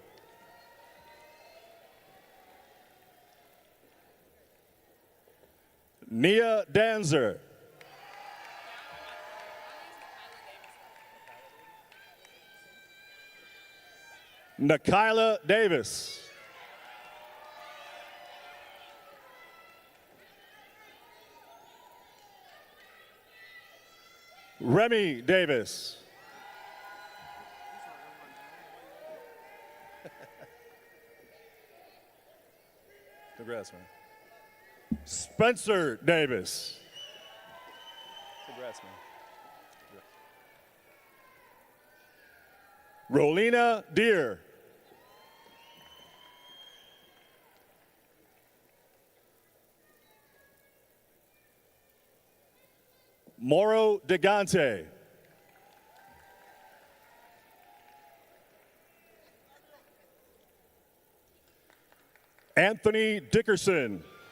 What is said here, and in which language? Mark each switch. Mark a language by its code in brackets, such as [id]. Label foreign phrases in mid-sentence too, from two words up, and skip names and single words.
[en] Nia Danzer. Nakila Davis. Remy Davis. Congrats, man. Spencer Davis. Congrats, man. Rolina Deer. Moro Degante. Anthony Dickerson.